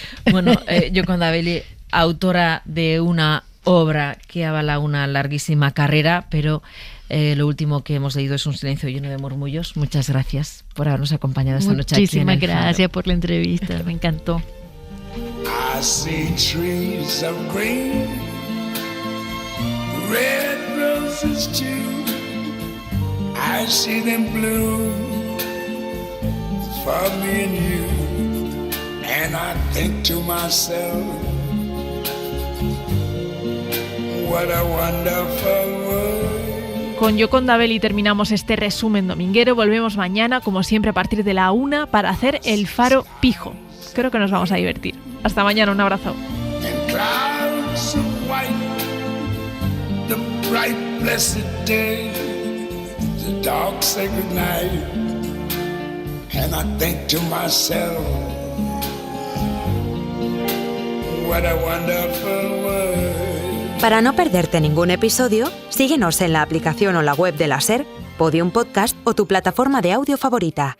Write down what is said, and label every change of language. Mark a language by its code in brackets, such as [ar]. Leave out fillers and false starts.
[es] Bueno, Gioconda Belli, autora de una obra que avala una larguísima carrera, pero lo último que hemos leído es Un silencio lleno de murmullos. Muchas gracias por habernos acompañado esta noche aquí en El Faro. Muchísimas gracias por la entrevista, me encantó. [en] I see trees of green, red roses too. I see them bloom for me and you. And I think to myself, what a wonderful world. [es] Con Gioconda Belli terminamos este resumen dominguero. Volvemos mañana, como siempre, a partir de la 1 para hacer El Faro Pijo. Creo que nos vamos a divertir. Hasta mañana, un abrazo. [en] Clouds of white, the bright blessed day, the dark sacred night, and I think to myself, what a wonderful world. [es] Para no perderte ningún episodio, síguenos en la aplicación o la web de la SER, Podium Podcast o tu plataforma de audio favorita.